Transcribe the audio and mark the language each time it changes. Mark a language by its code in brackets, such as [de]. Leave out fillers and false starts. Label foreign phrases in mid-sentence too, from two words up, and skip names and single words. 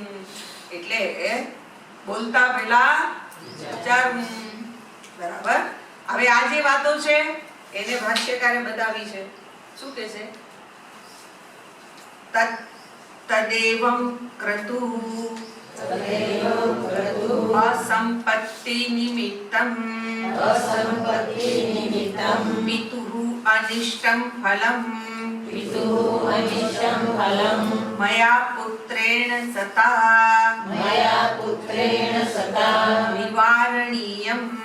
[gu] એટલે બોલતા પહેલા વિચારવું. બરાબર. હવે આ જે વાતો છે એને ભાષ્યકારે બતાવી છે. શું કહે છે? [sa] તદેવં ક્રતુઃ असंपत्ति निमित्तम पितुः अनिष्टं फलम् मया पुत्रेण सता निवारणीयम्